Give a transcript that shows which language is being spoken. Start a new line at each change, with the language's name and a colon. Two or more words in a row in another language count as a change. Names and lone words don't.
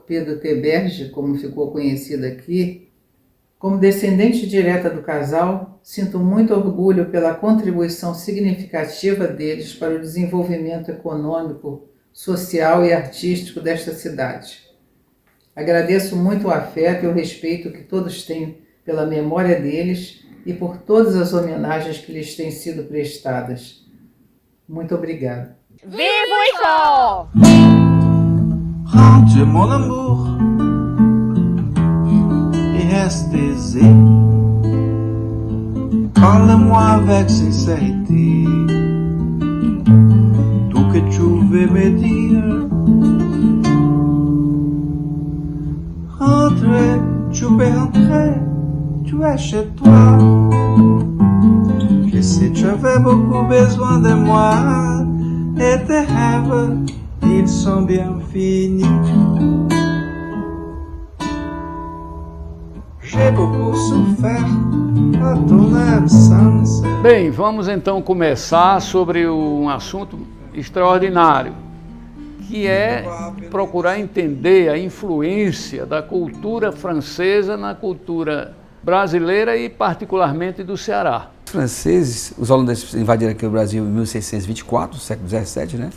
Portuguese: Pedro Teberge, como ficou conhecido aqui, como descendente direta do casal, sinto muito orgulho pela contribuição significativa deles para o desenvolvimento econômico, social e artístico desta cidade. Agradeço muito o afeto e o respeito que todos têm pela memória deles e por todas as homenagens que lhes têm sido prestadas. Muito obrigada. Viva o Icó!
French: Rentre mon amour et restez-y. Parle-moi avec sincérité tout que tu veux me dire. Rentre, tu peux rentrer, tu es chez toi. Je sais tu avais beaucoup besoin de moi. Et tes rêves, ils sont bien finis. J'ai beaucoup souffert à ton absence.
Portuguese: Bem, vamos então começar sobre um assunto extraordinário, que é procurar entender a influência da cultura francesa na cultura brasileira e particularmente do Ceará. Os franceses, os holandeses invadiram aqui o Brasil em 1624, no século XVII, né?